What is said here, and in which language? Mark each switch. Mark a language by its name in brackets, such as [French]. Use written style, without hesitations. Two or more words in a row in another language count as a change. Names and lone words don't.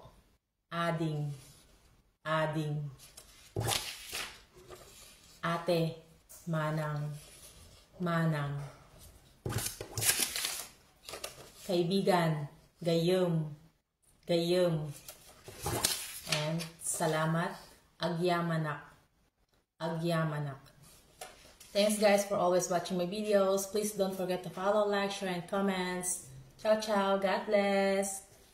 [Iloko] Ading. Ading. Ate. Manang. Manang. Kaibigan. Gayem. Gayem. And salamat. Agyamanak. Agyamanak. [English] Thanks guys for always watching my videos. Please don't forget to follow, like, share, and comments. [Italian] Ciao, ciao. [English] God bless.